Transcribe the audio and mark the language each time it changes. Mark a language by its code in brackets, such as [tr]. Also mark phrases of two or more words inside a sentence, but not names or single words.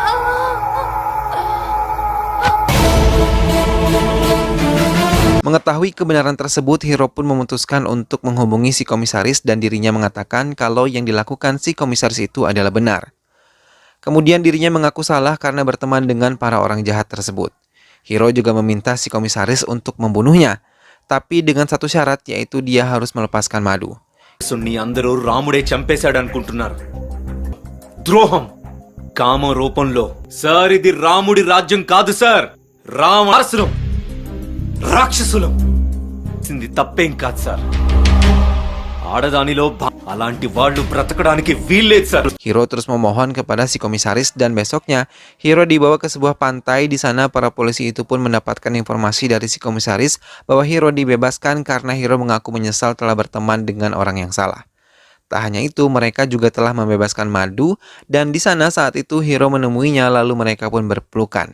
[id] Mengetahui kebenaran tersebut, Hiro pun memutuskan untuk menghubungi si komisaris dan dirinya mengatakan kalau yang dilakukan si komisaris itu adalah benar. Kemudian dirinya mengaku salah karena berteman dengan para orang jahat tersebut. Hiro juga meminta si komisaris untuk membunuhnya, tapi dengan satu syarat, yaitu dia harus melepaskan Madu. [te] సున్ని అందరూ రాముడే చంపేశాడు అనుకుంటున్నారు. ద్రోహం కామ రూపంలో. సార్ ఇది రాముడి రాజ్యం కాదు సార్, రావణాసురం, రాక్షసులం. ఇది తప్పేం కాదు సార్. ఆడదానిలో అలాంటి వాళ్ళు బ్రతకడానికి వీల్లేదు సార్. [id] Hiro terus memohon kepada si komisaris dan besoknya Hiro dibawa ke sebuah pantai. Di sana para polisi itu pun mendapatkan informasi dari si komisaris bahwa Hiro dibebaskan karena Hiro mengaku menyesal telah berteman dengan orang yang salah. Tak hanya itu, mereka juga telah membebaskan Madu dan di sana saat itu Hiro menemuinya lalu mereka pun berpelukan.